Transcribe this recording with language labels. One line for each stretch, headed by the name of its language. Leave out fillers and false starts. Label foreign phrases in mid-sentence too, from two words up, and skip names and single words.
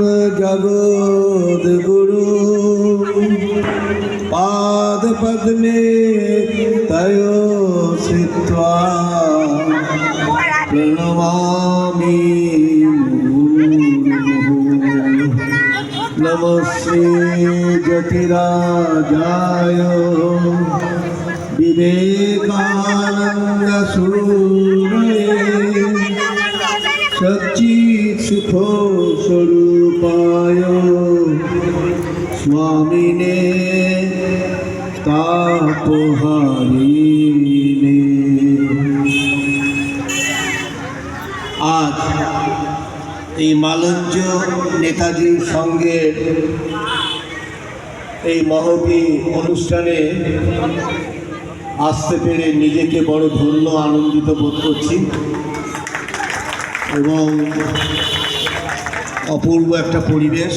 Sanskrit: जगद्गुरु पादपद्मे तयो श्रित्वा प्रणमामि नमस्ते ज्योतिराजाय विवेकानंद सूरये सच्चित्सुख स्वरूपाय स्वामिने तापहारिणे।
Bangla: आज এই মালঞ্চ নেতাজির সঙ্গে এই মহতি অনুষ্ঠানে আসতে পেরে নিজেকে বড় ধন্য আনন্দিত বোধ করছি এবং অপূর্ব একটা পরিবেশ।